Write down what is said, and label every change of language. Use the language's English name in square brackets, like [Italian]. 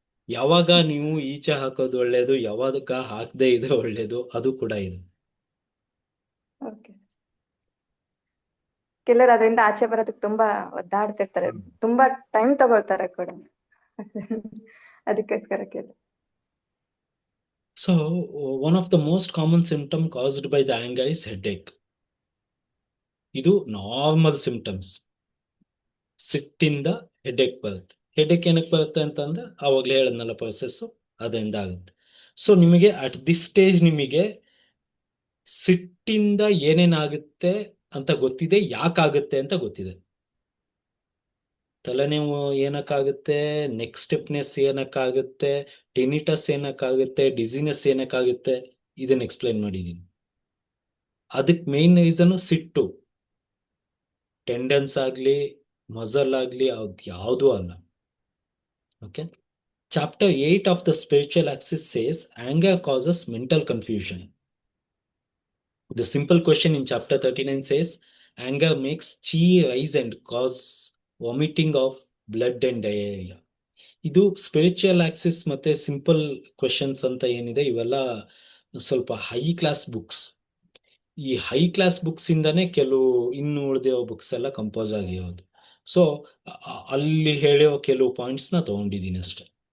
[Kannada] ಯಾವಾಗ ನೀವು ಈಚೆ ಹಾಕೋದು ಒಳ್ಳೇದು, ಯಾವಾಗ ಹಾಕದೇ ಇದ್ರೆ ಒಳ್ಳೇದು, ಅದು ಕೂಡ ಇದೆ. ಓಕೆ. ಕೆಲವರು ಅದರಿಂದ ಆಚೆ ಬರೋದಕ್ಕೆ ತುಂಬಾ ಒದ್ದಾಡ್ತಿರ್ತಾರೆ, ತುಂಬಾ ಟೈಮ್ ತಗೊಳ್ತಾರೆ ಕೂಡ. ಅದಕ್ಕೋಸ್ಕರ ಕೇಳಿ. [English] So, one of the most common symptom caused by the anger is headache. [Kannada] ಇದು ನಾರ್ಮಲ್ ಸಿಂಪ್ಟಮ್ಸ್. ಸಿಟ್ಟಿಂದ ಹೆಡೇಕ್ ಬರುತ್ತೆ. ಹೆಡೇಕ್ ಏನಕ್ಕೆ ಬರುತ್ತೆ ಅಂತಂದ್ರೆ ಆವಾಗಲೇ ಹೇಳದ್ನಲ್ಲ ಪ್ರೊಸೆಸ್ಸು, ಅದರಿಂದ ಆಗುತ್ತೆ. ಸೊ ನಿಮಗೆ [English] at this stage [Kannada] ನಿಮಗೆ ಸಿಟ್ಟಿಂದ ಏನೇನಾಗುತ್ತೆ ಅಂತ ಗೊತ್ತಿದೆ, ಯಾಕಾಗುತ್ತೆ ಅಂತ ಗೊತ್ತಿದೆ. ತಲೆನೋವು ಏನಕ್ಕಾಗುತ್ತೆ, ನೆಕ್ ಸ್ಟಿಫ್ನೆಸ್ ಏನಕ್ಕಾಗುತ್ತೆ, ಟಿನಿಟಸ್ ಏನಕ್ಕಾಗುತ್ತೆ, ಡಿಸಿನೆಸ್ ಏನಕ್ಕಾಗುತ್ತೆ, ಇದನ್ನ ಎಕ್ಸ್ಪ್ಲೈನ್ ಮಾಡಿದ್ದೀನಿ. ಅದಕ್ಕೆ ಮೇನ್ ರೀಸನ್ ಸಿಟ್ಟು. ಟೆಂಡನ್ಸ್ ಆಗಲಿ ಮಸಲ್ ಆಗಲಿ ಅದು ಯಾವುದೂ ಅಲ್ಲ. Okay. [English] Chapter 8 of the spiritual axis says anger causes mental confusion. The simple question in chapter 39 says anger makes chi rise and cause vomiting of blood and diarrhea. [Kannada] ಇದು spiritual Axis ಮತ್ತೆ simple questions ಅಂತ ಏನಿದೆ, ಇವೆಲ್ಲ ಸ್ವಲ್ಪ high class books. ಈ high class books ಇಂದಾನೆ ಕೆಲವು ಇನ್ನು ಉಳಿದಿರೋ ಬುಕ್ಸ್ ಎಲ್ಲ ಕಂಪೋಸ್ ಆಗಿರೋದು. ಸೊ ಅಲ್ಲಿ ಹೇಳೋ ಕೆಲವು ಪಾಯಿಂಟ್ಸ್ನ ತಗೊಂಡಿದ್ದೀನಿ ಅಷ್ಟೆ.